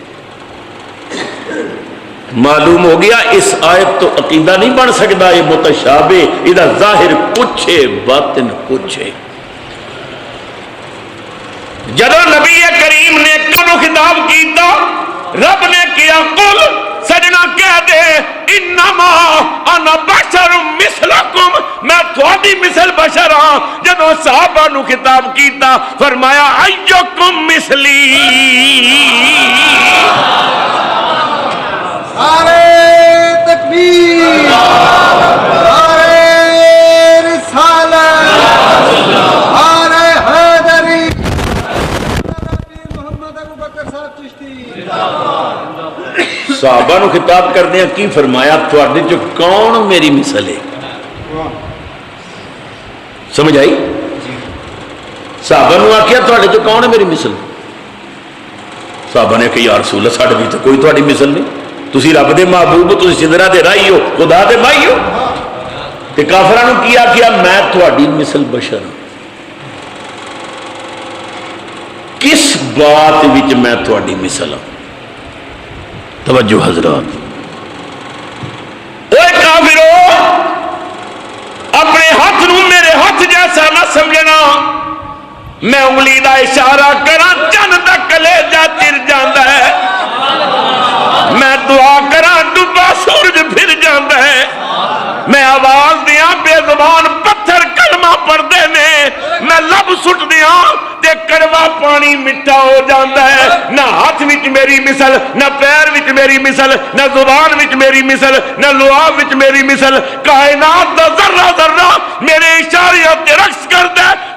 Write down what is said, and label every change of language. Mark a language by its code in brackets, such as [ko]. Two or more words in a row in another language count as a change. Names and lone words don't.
[ur] معلوم ہو گیا اس آیت تو عقیدہ نہیں بن سکتا، یہ متشابہ، یہ ظاہر کچھ ہے باطن کچھ ہے۔ [pa] جدو نبی کریم نے کدو خطاب کیتا، رب نے کیا قل سجنا کہہ دے [ar] انما انا بشر مثلکم، [pa] میں تھوڑی مثل بشر ہاں۔ جدو صحابہ نو خطاب کیتا فرمایا [ar] ایکم مثلی، [ur] نعرے تکبیر، نعرے رسالت، نعرے حیدری، محمد ابو بکر صاحب چشتی۔ [pa] صحابہ نو خطاب کرنے کی فرمایا تواڈے جو کون میری مثل ہے؟ سمجھ آئی؟ صحابہ نو آکھیا تواڈے جو کون ہے میری مثل؟ صحابہ نے کہا یا رسول اللہ ساڈے وچ کوئی تواڈی مثل نہیں، تسی رب دے محبوب ہو، تسی سدرا دے راہی ہو، خدا دے بھائی ہو۔ تے کافراں نو کی آکھیا میں تواڈی مثل بشر ہوں۔ کس بات وچ میں تواڈی مثل ہوں؟ توجہ حضرات، اے کافرو اپنے ہاتھ نو میرے ہاتھ جیسا نہ سمجھنا، میں انگلی دا اشارہ کراں چند دا کلیجہ چر جاندا ہے، میں دعا کراں ڈبا سورج پھر جاندا ہے، میں آواز دیاں بے زبان پتھر کلمہ پڑھدے نے، میں لب سٹ دیاں تے کڑوا پانی مٹھا ہو جاندا ہے۔ نہ ہاتھ وچ میری مثل، نہ پیر وچ میری مثل، نہ زبان وچ میری مثل، نہ لعاب وچ میری مثل، کائنات دا ذرہ ذرہ میرے اشارے تے رقص کردا ہے۔